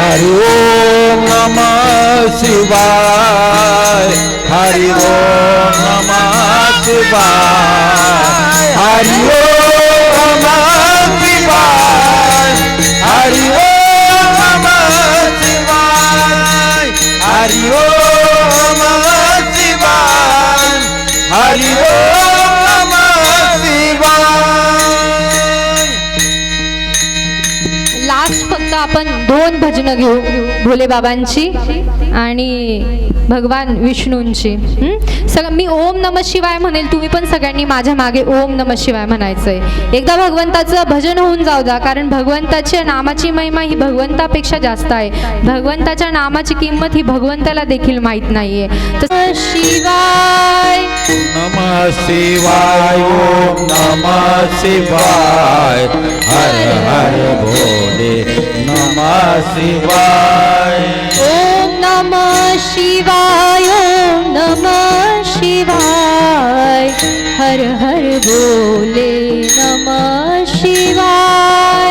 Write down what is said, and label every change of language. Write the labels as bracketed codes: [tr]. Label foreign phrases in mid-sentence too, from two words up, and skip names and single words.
[sa] हरि ओम नमः शिवाय, हरि ओम नमः शिवाय, हरि ओम नमः शिवाय, हरि ओम नमः शिवाय, हरि ओम नमः शिवाय, हरि ओम नमः शिवाय. [mr] लास्ट फक्त आपण 2 भजनं घेऊ, भोले बाबांची आणि भगवान विष्णूंची. सगळं मी [sa] ओम नमः शिवाय [mr] म्हणेल, तुम्ही पण सगळ्यांनी माझ्या मागे [sa] ओम नमः शिवाय [mr] म्हणायचंय. एकदा भगवंताचं भजन होऊन जाऊ द्या, कारण भगवंताच्या नामाची महिमा ही भगवंतापेक्षा जास्त आहे. भगवंताच्या नामाची किंमत ही भगवंताला देखील माहीत नाहीये. तर शिवाय [sa] नमः शिवाय, ओम नमः शिवाय, हर हर भोले नमः शिवाय. ओम नमः शिवाय, ओम नमः शिवाय, हर हर बोले नमः शिवाय.